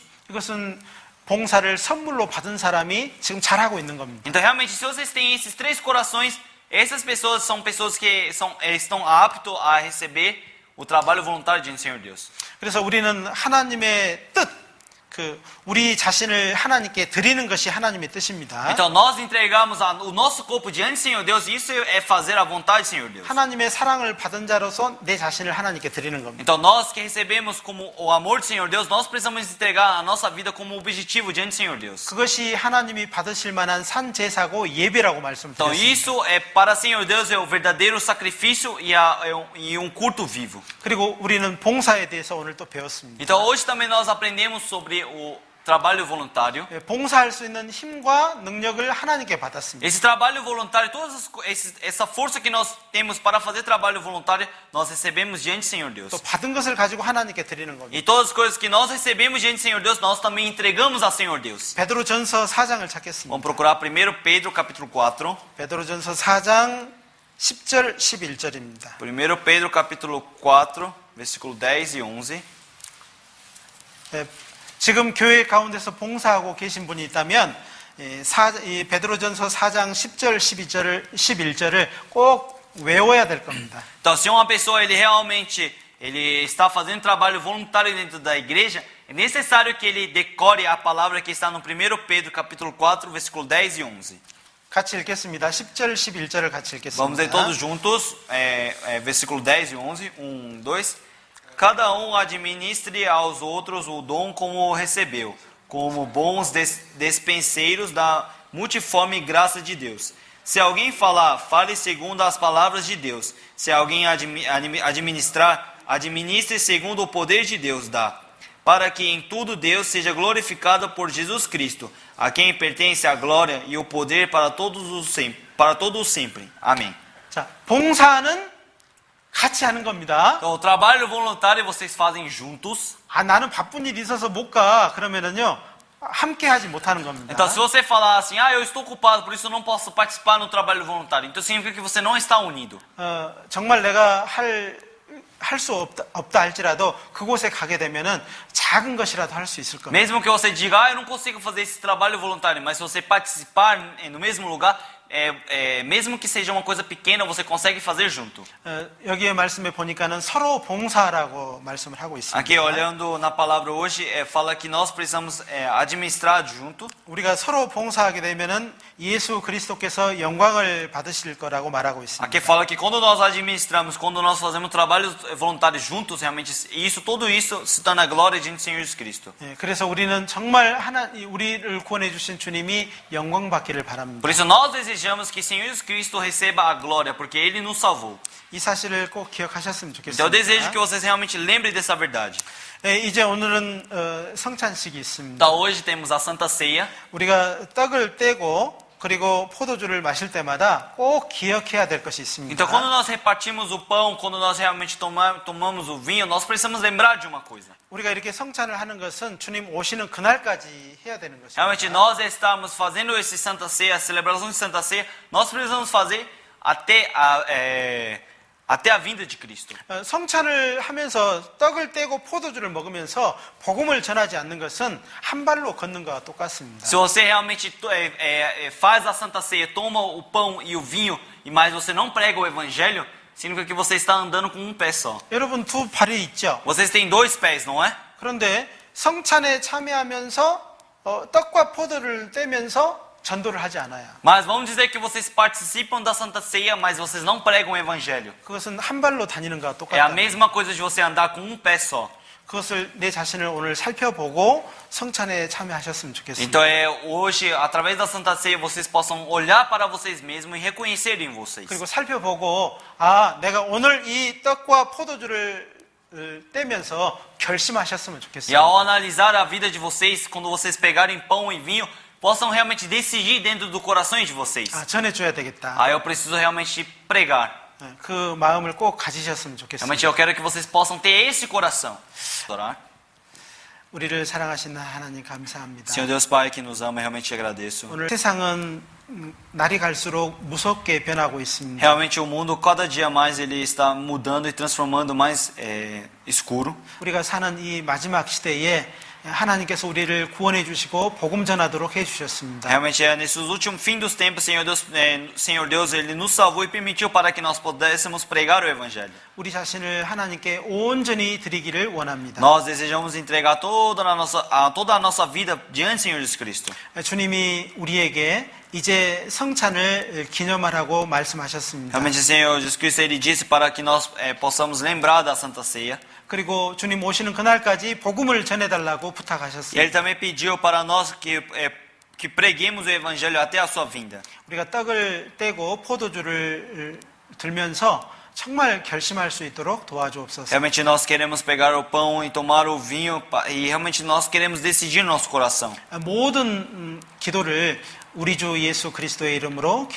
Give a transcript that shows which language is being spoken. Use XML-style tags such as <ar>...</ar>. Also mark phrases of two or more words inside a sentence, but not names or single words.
<ko>이것은 봉사를 선물로 받은 사람이 지금 잘하고 있는 겁니다.</ko> <pt>Então, realmente, se vocês têm esses 3 corações, essas pessoas são pessoas que estão aptas a receber o trabalho voluntário diante do Senhor Deus.</pt> <ko>그래서 우리는 하나님의 뜻, 우리 자신을 하나님께 드리는 것이 하나님의 뜻입니다.</ko> <pt>Então, nós entregamos o nosso corpo diante do Senhor Deus, e isso é fazer a vontade do Senhor Deus.</pt> <ko>하나님의 사랑을 받은 자로서 내 자신을 하나님께 드리는 겁니다.</ko> <pt>Então, nós que recebemos como o amor do Senhor Deus, nós precisamos entregar a nossa vida como objetivo diante do Senhor Deus.</pt> <ko>그것이 하나님이 받으실 만한 산 제사고 예배라고</ko> <pt>Então,</pt> <ko>말씀드렸습니다.</ko> <pt>isso é para o Senhor Deus, é o verdadeiro sacrifício e um culto vivo.</pt> <ko>그리고 우리는 봉사에 대해서 오늘 또 배웠습니다.</ko> <pt>Então, hoje também nós aprendemos sobre o trabalho voluntário.</pt> <ko>봉사할 수 있는 힘과 능력을 하나님께 받았습니다.</ko> <pt>Esse trabalho voluntário, essa força que nós temos para fazer trabalho voluntário, nós recebemos diante do Senhor Deus.</pt> <ko>또 받은 것을 가지고 하나님께 드리는 겁니다.</ko> <pt>E todas as coisas que nós recebemos diante do Senhor Deus, nós também entregamos ao Senhor Deus.</pt> <ko>베드로전서 4장을 찾겠습니다.</ko> <pt>Vamos procurar 1 Pedro capítulo 4.</pt> <ko>베드로전서 4장 10절 11절입니다.</ko> <pt>1 Pedro capítulo 4, versículo 10 e 11.</pt> <ko>지금 교회 가운데서 봉사하고 계신 분이 있다면 이 베드로전서 4장 10절 11절을 꼭 외워야 될 겁니다.</ko> <pt>Então, se uma pessoa ele está fazendo trabalho voluntário dentro da igreja, é necessário que ele decore a palavra que está no 1 Pedro capítulo 4, versículo 10 e 11.</pt> <ko>같이 읽겠습니다. 10절 11절을 같이 읽겠습니다.</ko> <pt>Vamos ler todos juntos, versículo 10 e 11, 1, 2. Cada um administre aos outros o dom como recebeu, como bons despenseiros da multiforme graça de Deus. Se alguém falar, fale segundo as palavras de Deus. Se alguém administrar, administre segundo o poder de Deus dá, para que em tudo Deus seja glorificado por Jesus Cristo, a quem pertence a glória e o poder para todos sempre. Amém.</pt> <ko>자, 봉사는 같이 하는 겁니다.</ko> <pt>Então, o trabalho voluntário vocês fazem juntos.</pt> <ko>나는 바쁜 일이 있어서 못 가. 그러면은요, 함께 하지 못하는 겁니다.</ko> <pt>Então, se você falar assim, eu estou ocupado, por isso eu não posso participar no trabalho voluntário, então significa que você não está unido.</pt> <ko>정말 내가 할 수 없다 할지라도 그곳에 가게 되면은 작은 것이라도 할 수 있을 겁니다.</ko> <pt>Mesmo que você diga, eu não consigo fazer esse trabalho voluntário, mas se você participar no mesmo lugar, mesmo que seja uma coisa pequena, você consegue fazer junto.</pt> <ko>여기에 말씀에 보니까는 서로 봉사라고 말씀을 하고 있습니다.</ko> <pt>Aqui olhando na palavra hoje, fala que nós precisamos administrar junto.</pt> <ko>우리가 서로 봉사하게 되면은 예수 그리스도께서 영광을 받으실 거라고 말하고 있습니다.</ko> <pt>Aqui fala que quando nós administramos, quando nós fazemos trabalhos voluntários juntos, realmente tudo isso se torna glória diante do Senhor Jesus Cristo.</pt> <ko>그래서 우리는 정말 우리를 구원해 주신 주님이 영광 받기를 바랍니다.</ko> <pt>Por isso nós desejamos que o Senhor Jesus Cristo receba a glória, porque Ele nos salvou.</pt> <ko>이 사실을 꼭 기억하셨으면</ko> <pt>Então eu desejo</pt> <ko>좋겠습니다.</ko> <pt>que vocês realmente lembrem dessa verdade.</pt> <ko>이제 오늘은 성찬식이 있습니다.</ko> <pt>Então hoje temos a Santa Ceia.</pt> <ko>우리가 떡을 떼고 그리고 포도주를 마실 때마다 꼭 기억해야 될 것이 있습니다.</ko> <pt>Então, quando nós repartimos o pão, quando nós realmente tomamos o vinho, nós precisamos lembrar de uma coisa.</pt> <ko>우리가 이렇게 성찬을 하는 것은 주님 오시는 그날까지 해야 되는 것입니다.</ko> <pt>Realmente, nós estamos fazendo esse Santa Ceia, a celebração de Santa Ceia, nós precisamos fazer até a vinda de Cristo.</pt> <ko>성찬을 하면서 떡을 떼고 포도주를 먹으면서 복음을 전하지 않는 것은 한 발로 걷는 것과 똑같습니다.</ko> <pt>Se você realmente faz a Santa Ceia, toma o pão e o vinho, mas você não prega o Evangelho, significa que você está andando com um pé só.</pt> <ko>여러분 두 발이 있죠.</ko> <pt>Vocês têm dois pés, não é?</pt> <ko>그런데 성찬에 참여하면서 떡과 포도를 떼면서 전도를 하지 않아요.</ko> <pt>Mas vamos dizer que vocês participam da Santa Ceia, mas vocês não pregam o Evangelho.</pt> <ko>그것은 한 발로 다니는 것과</ko> <pt>É a</pt> <ko>똑같다.</ko> <pt>mesma coisa de você andar com um pé só.</pt> <ko>그것을 내 자신을 오늘 살펴보고 성찬에 참여하셨으면 좋겠습니다.</ko> <pt>Então hoje, através da Santa Ceia, vocês possam olhar para vocês mesmos e reconhecerem vocês.</pt> <ko>그리고 살펴보고 내가 오늘 이 떡과 포도주를 떼면서 결심하셨으면</ko> <pt>E</pt> <ko>좋겠어요.</ko> <pt>ao analisar a vida de vocês, quando vocês pegarem pão e vinho, possam realmente decidir dentro do coração de vocês.</pt> <ko>전해줘야 되겠다.</ko> <pt>Eu preciso realmente pregar.</pt> <ko>그 마음을 꼭 가지셨으면 좋겠습니다.</ko> <pt>Realmente eu quero que vocês possam ter esse coração. Orar.</pt> <ko>우리를 사랑하시는 하나님 감사합니다.</ko> <pt>Senhor Deus Pai que nos ama, realmente te agradeço.</pt> <ko>오늘 세상은 날이 갈수록 무섭게 변하고 있습니다.</ko> <pt>Realmente o mundo cada dia mais ele está mudando e transformando mais escuro.</pt> <ko>우리가 사는 이 마지막 시대에 하나님께서 우리를 구원해 주시고 복음 전하도록 해 주셨습니다.</ko> <pt>Realmente nesses últimos fim dos tempos, Senhor Deus, ele nos salvou e permitiu para que nós pudéssemos pregar o evangelho.</pt> <ko>우리 자신을 하나님께 온전히 드리기를 원합니다.</ko> <pt>Nós desejamos entregar toda a nossa vida diante do Senhor Jesus Cristo.</pt> <ko>주님이 우리에게 이제 성찬을 기념하라고 말씀하셨습니다.</ko> <pt>Realmente, Senhor Jesus Cristo, ele disse para que nós possamos lembrar da Santa Ceia.</pt> <ko>그리고 주님 오시는 그날까지 복음을 전해달라고</ko> <pt>E</pt> <ko>부탁하셨습니다.</ko> <pt>ele também pediu para nós que preguemos o evangelho até a sua vinda.</pt> <ko>우리가 떡을 떼고 포도주를 들면서 정말 결심할 수 있도록 도와주옵소서.</ko> <pt>Realmente nós queremos pegar o pão e tomar o vinho e realmente nós queremos decidir no nosso coração.</pt> <ko>모든 기도를 우리 주 예수 그리스도의 이름으로 기도드렸습니다.</ko>